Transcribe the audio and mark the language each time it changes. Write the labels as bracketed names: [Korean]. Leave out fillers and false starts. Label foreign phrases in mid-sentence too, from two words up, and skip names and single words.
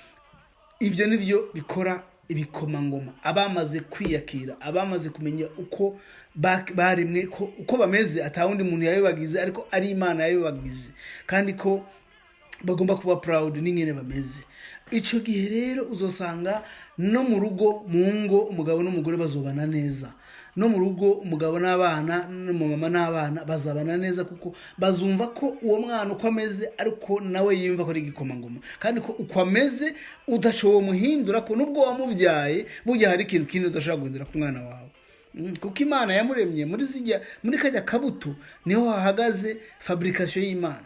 [Rundi] Ivyo nivyo bikora ibikomangoma. Abamaze kwiyakira, abamaze kumenya uko barimwe, uko bameze, atawundi muntu yabibagize, ariko ari Imana yabibagize, kandi ko bagomba kuba proud n'ingene bameze. Ico gihe rero uzosanga no mu rugo, mu ngo, umugabo n'umugore bazobana neza. No mu rugo umugabo n'abana, n'umumama n'abana bazabana neza, kuko bazumva ko uwo mwana uko ameze ariko nawe yimva ko ari igikomangoma, kandi ko uko ameze udashoboye muhindura, ko nubwo wamuvyaye burya hari ikintu kindi udashobora guhindura ku mwana wawe. Kuko Imana yamuremye muri kajya kabuto niho hahagaze fabrication y'Imana.